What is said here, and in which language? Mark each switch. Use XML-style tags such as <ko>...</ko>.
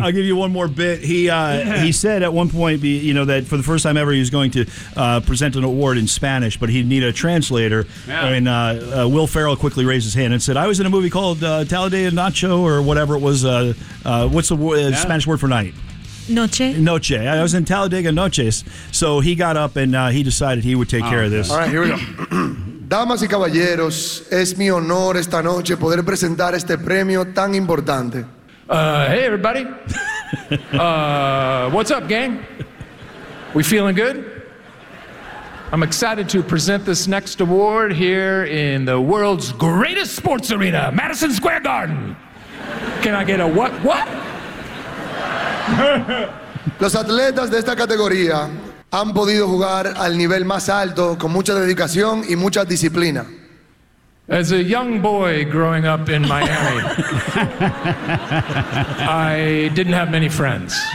<en>I'll give you one more bit. He said at one point, you know, that for the first time ever, he was going to present an award in Spanish, but he'd need a translator. Yeah. And Will Ferrell quickly raised his hand and said, "I was in a movie called Talladega Nacho or whatever it was. What's the Spanish word for night?</en> <es>Noche.</es> <en>I was in Talladega Noches." So he got up and he decided he would take care of this. All right, here we go.</en> <es>Damas y caballeros, es mi honor esta noche poder presentar este premio tan importante.</es> <en>Hey, everybody. What's up, gang? We feeling good? I'm excited to present this next award here in the world's greatest sports arena, Madison Square Garden. Can I get a what? What?</en> <es>Los atletas de esta categoría han podido jugar al nivel más alto con mucha dedicación y mucha disciplina.</es> <en>As a young boy growing up in Miami, I didn't have many friends.</en>